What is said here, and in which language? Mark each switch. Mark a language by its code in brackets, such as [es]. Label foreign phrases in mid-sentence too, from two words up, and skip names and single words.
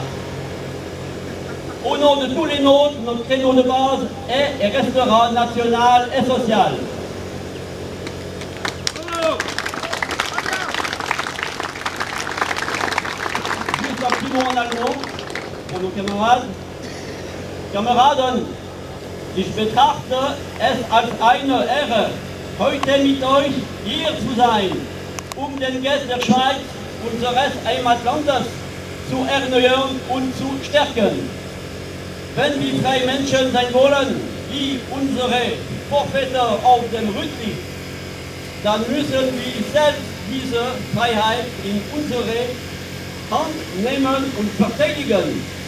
[fr] Au nom de tous les nôtres, notre créneau de base est et restera national et social. Juste un petit mot en allemand pour nos camarades. [de] Kameraden, ich betrachte es als eine Ehre, heute mit euch hier zu sein, den Geist der Schweiz, unseres Heimatlandes, zu erneuern und zu stärken. Wenn wir freie Menschen sein wollen, wie unsere Vorväter auf dem Rütli, dann müssen wir selbst diese Freiheit in unsere Hand nehmen und verteidigen.